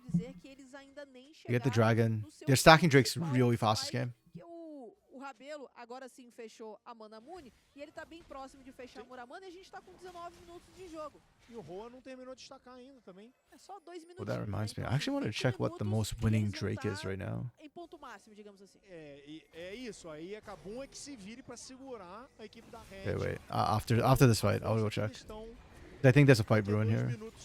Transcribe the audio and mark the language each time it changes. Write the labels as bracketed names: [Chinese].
[English] You get the dragon. They're stacking Drakes really fast this game. [Portuguese] O Rabelo agora sim fechou a Manamune e ele tá bem próximo de fechar a Muramana e a gente tá com 19 minutos de jogo. E o Roa não terminou de destacar ainda também. É só 2 minutos. [English] Well, that reminds me. I actually want to check what the most winning Drake is right now. [Portuguese] Em ponto máximo, digamos assim. É isso, aí a Kabum é que se vire pra segurar a equipe da Red. [English] Wait. After this fight, I'll go check. I think there's a fight brewing here.